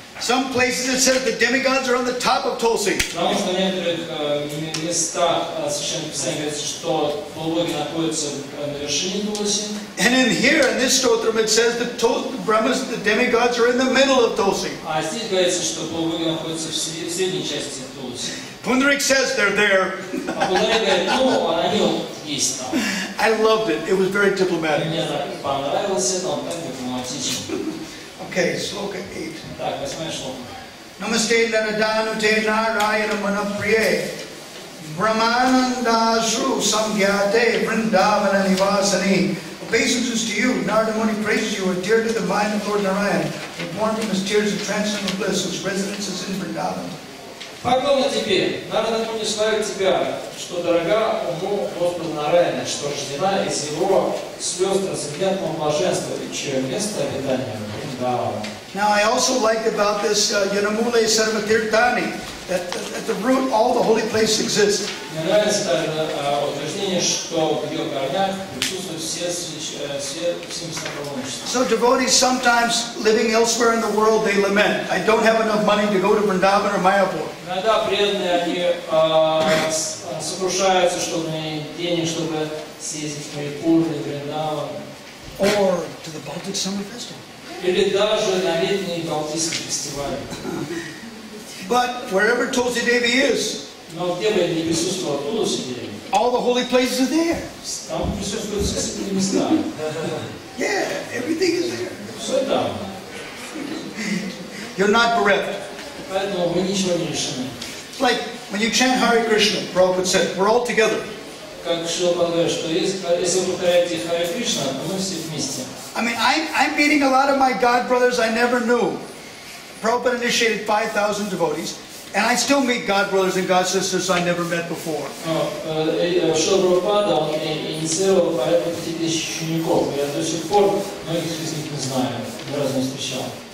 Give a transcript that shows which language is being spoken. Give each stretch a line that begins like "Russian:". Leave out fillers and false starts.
English: Some places it says the demigods are on the top of Tulsi.
Russian: Потому что в некоторых местах Священное Писание говорится, что полубоги находятся на вершине Тулси.
English: And in here, in this stotram, it says the Brahmas, the demigods are in the middle of Tulsi.
Russian: А здесь говорится, что полубоги находятся в средней части Тулси.
English: Pundarik says they're there.
Russian: А Пундарик говорит, ну, они вот есть там.
English: I loved it. It was very diplomatic.
Russian: Мне так понравилось это, он так дипломатичен.
English: Okay, sloka 8.
Russian: Так, 8 шлока.
Sanskrit: Namaste Naradhanute Narayana Manapriye Brahmanandasru Samgyate Vrindavana Nivasani.
English: Obeisances to you, Narada Muni praises you, are dear to the mind of Lord Narayan, born from his tears of transcendental bliss, whose residence is in Vrindavan.
Russian: Поклонно тебе, Нарада Муни славит тебя, что дорога уму Господа Нараяна, что рождена из его слез трансцендентного блаженства, и чье место обитания Вриндавана.
English: Now I also liked about this
Sanskrit: Yanamule Sarvatirthani,
English: that at the root all the holy places exist.
Russian: Мне нравится также утверждение, что в ее корнях присутствуют все места паломничества.
English: So devotees sometimes living elsewhere in the world, they lament, I don't have enough money to go to Vrindavan or Mayapur.
Russian: Иногда преданные, они сокрушаются, что у меня нет денег, чтобы съездить в Майяпур или Вриндаван.
English: Or to the Baltic Summer Festival.
Russian: Или даже на летний Балтийский фестиваль.
English: But wherever Tulsi Devi is,
Russian: Но где бы ни присутствовала Тулси Деви,
English: all the holy places are there.
Russian: там присутствуют все святые места.
English: Yeah, everything is there.
Russian: Все там.
English: You're not bereft.
Russian: Поэтому вы ничего не лишены.
English: It's like When you chant Hare Krishna, Prabhupada said, we're all together.
Russian: Как Шрила говорит, что если вы повторяете Харе Кришна, то мы все вместе.
English: I mean, I'm meeting a lot of my God brothers I never knew. Prabhupada initiated 5,000 devotees, and I still meet God brothers and God sisters I never met before.
Russian: Шрила Прабхупада, он инициировал порядка 5000 учеников. Я до сих пор многих из них не знаю, ни разу не встречал.